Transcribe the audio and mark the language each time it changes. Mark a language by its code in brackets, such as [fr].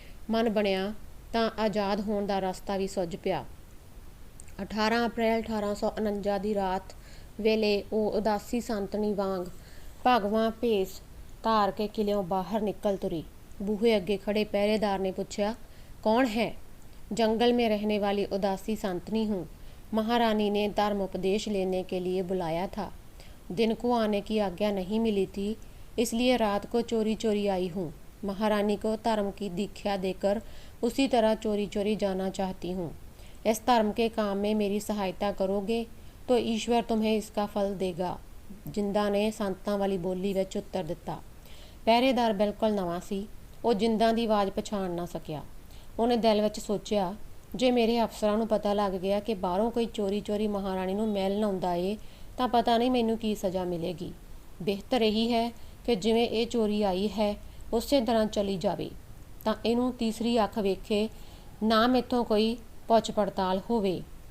[pa] ਮਨ ਬਣਿਆ ਤਾਂ ਆਜ਼ਾਦ ਹੋਣ ਦਾ ਰਸਤਾ ਵੀ ਸੁੱਝ ਪਿਆ। 18 ਅਪ੍ਰੈਲ 1849 ਦੀ ਰਾਤ ਵੇਲੇ ਉਹ ਉਦਾਸੀ ਸੰਤਨੀ ਵਾਂਗ ਭਗਵਾਂ ਭੇਸ ਧਾਰ ਕੇ ਕਿਲਿਓਂ ਬਾਹਰ ਨਿਕਲ ਤੁਰੀ। ਬੂਹੇ ਅੱਗੇ ਖੜੇ ਪਹਿਰੇਦਾਰ ਨੇ ਪੁੱਛਿਆ, [hi] कौन है? जंगल में रहने वाली उदासी संतनी हूँ। महारानी ने धर्म उपदेश लेने के लिए बुलाया था। दिन को आने की आज्ञा नहीं मिली थी, इसलिए रात को चोरी चोरी आई हूँ। महारानी को धर्म की दीक्षा देकर उसी तरह चोरी चोरी जाना चाहती हूँ। इस धर्म के काम में मेरी सहायता करोगे तो ईश्वर तुम्हें इसका फल देगा। [pa] जिंदा ने संतां वाली बोली विच उत्तर दिता। ਪਹਿਰੇਦਾਰ बिल्कुल नवां सी। ਉਹ ਜਿੰਦਾਂ ਦੀ ਆਵਾਜ਼ ਪਛਾਣ ਨਾ ਸਕਿਆ। ਉਹਨੇ ਦਿਲ ਵਿੱਚ ਸੋਚਿਆ, ਜੇ ਮੇਰੇ ਅਫਸਰਾਂ ਨੂੰ ਪਤਾ ਲੱਗ ਗਿਆ ਕਿ ਬਾਹਰੋਂ ਕੋਈ ਚੋਰੀ ਚੋਰੀ ਮਹਾਰਾਣੀ ਨੂੰ ਮਿਲਣ ਆਉਂਦਾ ਏ ਤਾਂ ਪਤਾ ਨਹੀਂ ਮੈਨੂੰ ਕੀ ਸਜ਼ਾ ਮਿਲੇਗੀ। ਬਿਹਤਰ ਇਹੀ ਹੈ ਕਿ ਜਿਵੇਂ ਇਹ ਚੋਰੀ ਆਈ ਹੈ ਉਸੇ ਤਰ੍ਹਾਂ ਚਲੀ ਜਾਵੇ, ਤਾਂ ਇਹਨੂੰ ਤੀਸਰੀ ਅੱਖ ਵੇਖੇ ਨਾ ਮੈਥੋਂ ਕੋਈ ਪੁੱਛ ਪੜਤਾਲ ਹੋਵੇ।